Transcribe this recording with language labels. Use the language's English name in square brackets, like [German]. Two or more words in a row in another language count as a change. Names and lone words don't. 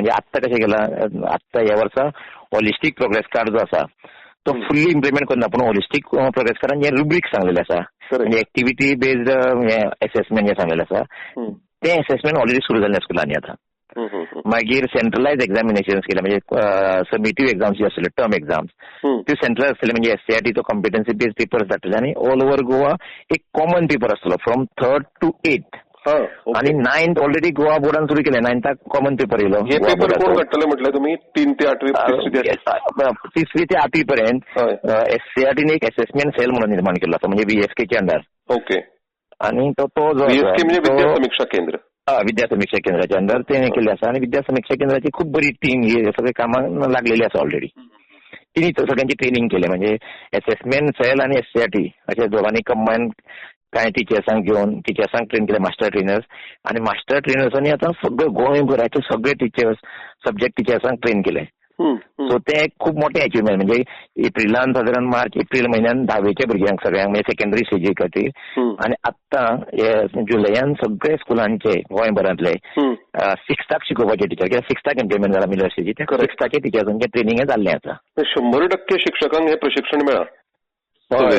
[Konkani] म्हणजे आत्तां कशें केलां, आत्तां ह्या वर्सा [English] holistic progress card [Konkani] जो आसा तो [English] fully implement [Konkani] करना, पूण [English] holistic progress card [Konkani] जे रुब्रिक सांगलेले आसा म्हणजे [English] activity based assessment [Konkani] जे सांगलेलें आसा तें [English] assessment already [Konkani] सुरू जाल्लें स्कुलांनी आतां. मागीर [English] centralise examination [Konkani] केले. म्हणजे [English] summative exams [Konkani] जे आसले [English] term exams [Konkani] त्यो सेंट्रल आसतले. म्हणजे एससीआरटीचो [English] competency based papers [Konkani] धाडटले आनी [English] all over [Konkani] गोवा एक [English] common paper [Konkani] आसतलो [English] from 3rd to 8th. [Konkani] आणि 9th ऑलरेडी गोवा बोर्डान सुरू केले. 9th [English] common paper [Konkani] येयलो. हे पेपर कोण काडटले म्हटले तुमी? 3 ते 8वी 3री ते 8वी पर्यंत एससीआरटीने एक [English] assessment cell [Konkani] म्हणून निर्माण केला आसा, म्हणजे बीएसकेचे अंडर. ओके. आणि तो जो बीएसके म्हणजे विद्या समीक्षा केंद्र. विद्या समीक्षा केंद्राच्या अंडर ते केले आसा. आणि विद्या समीक्षा केंद्राची खूप बरी टीम ही सगळे कामाक लागलेली आसा ऑलरेडी. तिने सगळ्यांची ट्रेनिंग केले. म्हणजे [English] assessment cell [Konkani] आणि एससीआरटी अशा दोघांनी कंबाईन काय टीचर्सांक घेऊन टीचर्सांक ट्रेन केले, [English] master trainers. [Konkani] आणि [English] master trainers [Konkani] आता सगळे गोंयभराचे सगळे [English] teachers subject teachers [Konkani] ट्रेन केले. सो ते खूप मोठे अचिव्हमेंट. म्हणजे एप्रिलान साधारण मार्च एप्रिल महिन्यात 10वीच्या भुरग्यांक सगळ्यांक म्हणजे [English] secondary stage [Konkani] खातीर. आणि आता जुलयान सगळे स्कुलांचे गोंयभरांतले 6th शिकोवपाचे टीचर किंवा 6th इम्प्लिमेंट जाला [English] middle stage [Konkani] त्या 6th टीचर्सांचे ट्रेनिंग जाल्लें आसा. 100% शिक्षकांक हे प्रशिक्षण मेळ्ळा. हय.